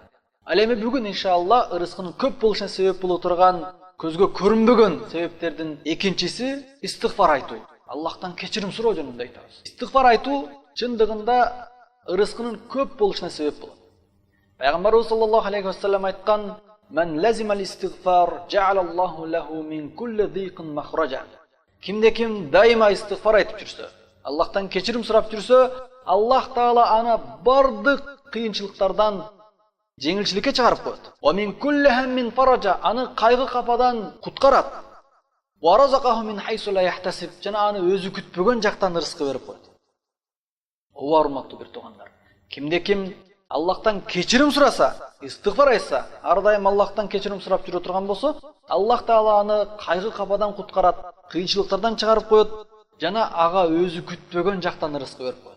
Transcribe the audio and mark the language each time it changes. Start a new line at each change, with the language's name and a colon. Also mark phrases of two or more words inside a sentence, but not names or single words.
Kyrgyz: Ал эми бүгүн иншалла ырыскынын көп болушуна себеп боло турган көзгө көрүнбөгөн себептердин экинчиси истигфар айтуу. Аллахтан кечирим суроо жөнүндө айтабыз. Истигфар айтуу чындыгында ырыскынын көп болушуна себеп болот.
Arabic: Пайгамбарыбыз صلى الله عليه وسلم айткан: "من لزم الاستغفار جعل الله له من كل ضيق مخرجا."
Kyrgyz: Кимде ким дайыма истигфар айтып жүрсө, Аллахтан кечирим сурап жүрсө, Аллах Таала аны бардык кыйынчылыктардан жеңилчиликке чыгарып коет.
Arabic: "ومن كل هم فرجا",
Kyrgyz: аны кайгы кападан куткарат.
Arabic: "ويرزقه من حيث لا يحتسب",
Kyrgyz: жана аны өзү күтпөгөн жактан ырыскы берип коет. Ооба, урматтуу бир туугандар, кимде ким Аллахтан кечирим сураса, истигфар айтса, ар дайым Аллахтан кечирим сурап жүрө турган болсо, Аллах Таала аны кайгы кападан куткарат, кыйынчылыктардан чыгарып коет, жана ага өзү күтпөгөн жактан ырыскы берип коет.